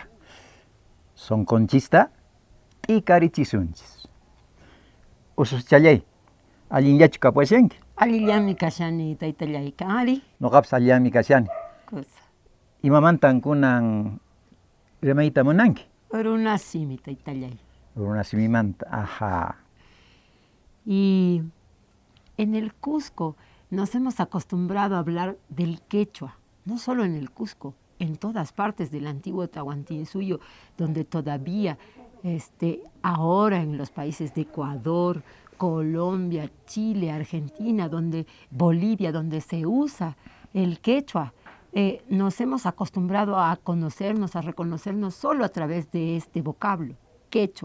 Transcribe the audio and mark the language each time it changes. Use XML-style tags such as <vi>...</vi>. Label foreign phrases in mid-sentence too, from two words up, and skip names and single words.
<qu>Sonkonchista t'ikarichisunchis. Ususchallay, allinllachu kapwashanki. Allillami kashani taytallay kari. Noqapas allillami kashani. Kusa. Imamantan kunan rimayta munanki. Runasimi taytallay. Runasimimanta, ajá.</qu> <es>Y en el Cusco nos hemos acostumbrado a hablar del quechua, no solo en el Cusco, en todas partes del antiguo Tahuantinsuyo, donde todavía ahora en los países de Ecuador, Colombia, Chile, Argentina, Bolivia, donde se usa el quechua, nos hemos acostumbrado a conocernos, a reconocernos solo a través de este vocablo, quechua.</es>